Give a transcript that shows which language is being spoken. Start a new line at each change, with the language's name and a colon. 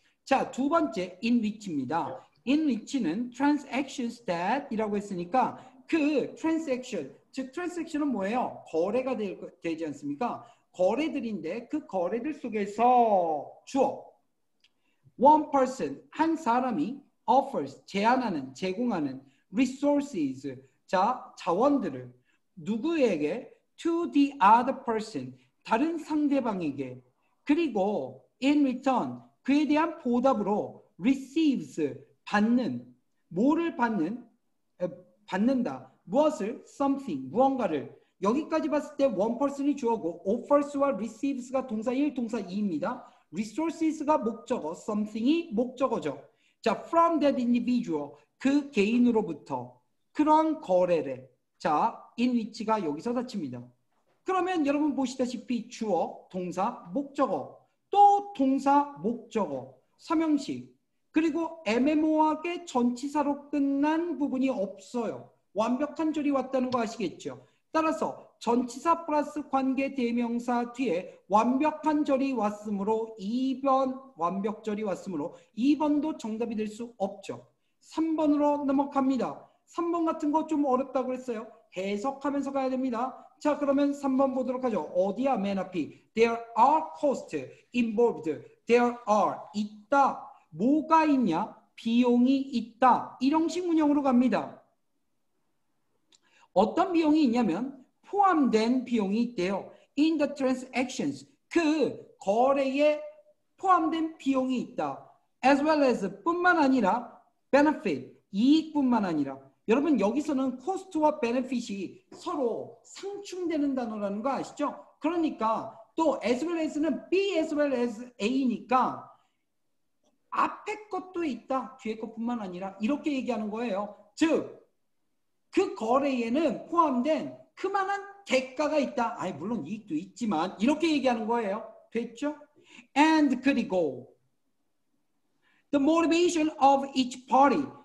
Korean: 자, 두 번째
English: in which
Korean: 입니다. in which는
English: transactions that
Korean: 이라고 했으니까 그 transaction, 즉 transaction은 뭐예요? 거래가 되지 않습니까? 거래들인데 그 거래들 속에서 주어
English: one person,
Korean: 한 사람이 offers, 제안하는, 제공하는 resources, 자, 자원들을 누구에게?
English: to the other person,
Korean: 다른 상대방에게. 그리고
English: in return,
Korean: 그에 대한 보답으로 receives, 받는, 뭐를 받는? 받는다. 무엇을? something, 무언가를. 여기까지 봤을 때 one person이 주어고 offers와 receives가 동사 1, 동사 2입니다. resources가 목적어, something이 목적어죠. 자,
English: from that individual,
Korean: 그 개인으로부터 그런 거래를. 자, in which가 여기서 닫힙니다. 그러면 여러분 보시다시피 주어, 동사, 목적어, 또 동사, 목적어, 삼형식, 그리고 애매모호하게 전치사로 끝난 부분이 없어요. 완벽한 절이 왔다는 거 아시겠죠? 따라서 전치사 플러스 관계 대명사 뒤에 완벽한 절이 왔으므로 2번 완벽절이 왔으므로 2번도 정답이 될 수 없죠. 3번으로 넘어갑니다. 3번 같은 거 좀 어렵다고 했어요. 해석하면서 가야 됩니다. 자, 그러면 3번 보도록 하죠. 어디야? 맨 앞이.
English: There are costs involved.
Korean: There are. 있다. 뭐가 있냐? 비용이 있다. 이 형식 문형으로 갑니다. 어떤 비용이 있냐면 포함된 비용이 있대요.
English: In the transactions,
Korean: 그 거래에 포함된 비용이 있다.
English: as well as
Korean: 뿐만 아니라 benefit 이익뿐만 아니라 여러분 여기서는 cost와 benefit이 서로 상충되는 단어라는 거 아시죠? 그러니까 또 as well as는 B as well as A니까 앞에 것도 있다. 뒤에 것뿐만 아니라 이렇게 얘기하는 거예요. 즉 그 거래에는 포함된 그만한 대가가 있다. 아니 물론 이익도 있지만 이렇게 얘기하는 거예요. 됐죠?
English: And 그리고 the motivation of each party.